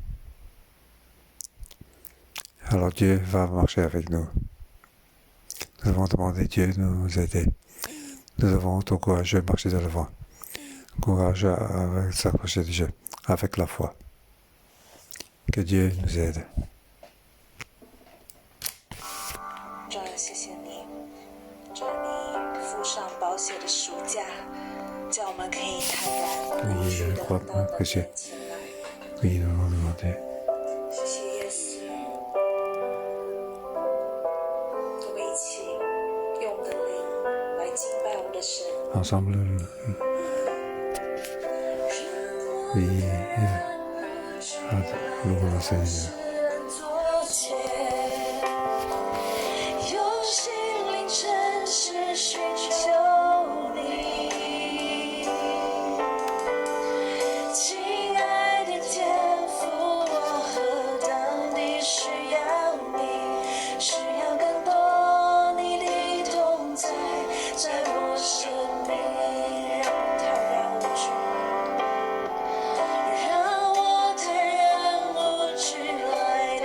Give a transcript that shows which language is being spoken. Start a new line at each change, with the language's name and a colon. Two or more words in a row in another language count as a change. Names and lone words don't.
French: Alors Dieu va marcher avec nous. Nous devons demander Dieu de nous aider. Nous devons être courageux, marcher de l'avant. Courageux avec s'approcher de Dieu, avec la foi. Que Dieu nous aide.
Chinese: 主啊，谢谢你，主啊，你付上宝血的赎价，叫我们可以坦然无惧的到你的面前来。
French: Oui, nous allons demander.
Chinese: 谢谢耶稣，我们一起用我们的灵来敬拜我们的神。
French: Ensemble, oui, louons le Seigneur.
Chinese: 用心灵诚实寻求你，亲爱的天父，我何等地需要你，需要更多你的同在，在我生命让我坦然无惧，让我坦然无惧来